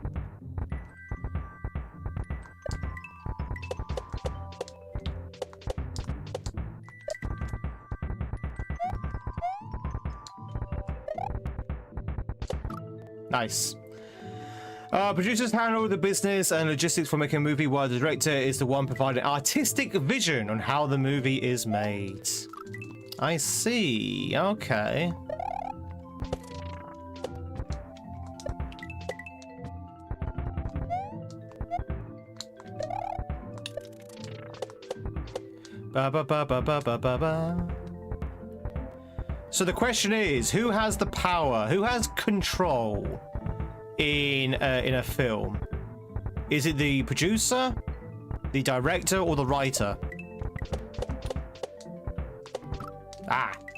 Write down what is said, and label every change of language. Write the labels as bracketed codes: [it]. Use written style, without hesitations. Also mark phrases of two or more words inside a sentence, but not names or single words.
[en] Nice. Producers handle the business and logistics for making a movie, while the director is the one providing artistic vision on how the movie is made. I see. Okay. Ba ba ba ba ba ba ba ba. So the question is, who has the power? Who has control in a film? Is it the producer? The director or the writer? Ah.